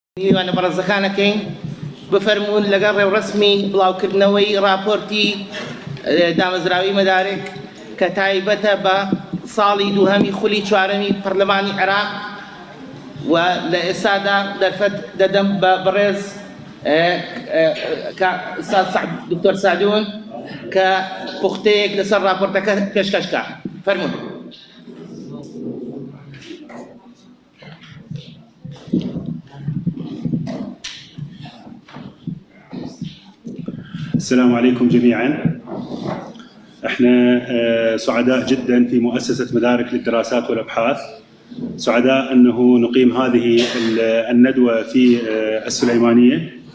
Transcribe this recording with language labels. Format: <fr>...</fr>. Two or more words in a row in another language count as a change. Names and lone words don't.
<ckb>میوانە بەڕێزەکانەکەین بفەرمونون لەگەڵ ڕێوڕسمی بڵاوکردنەوەی راپۆرتی دامەزراوی مەدارک کە تایبەتە بە ساڵی دووهەمی خولی چوارەمی پەرلەمانی عێراق و لە ئێستادا دەرفەت دەدەم بە بەڕێز دکتۆر سعدون کە پوختەیەک لەسەر راپۆرتەکە پێشکەشکە. فەرمونون.</ckb> <ar>السلام عليكم جميعا. احنا سعداء جدا في مؤسسة مدارك للدراسات والابحاث، سعداء انه نقيم هذه الندوة في السليمانية.</ar>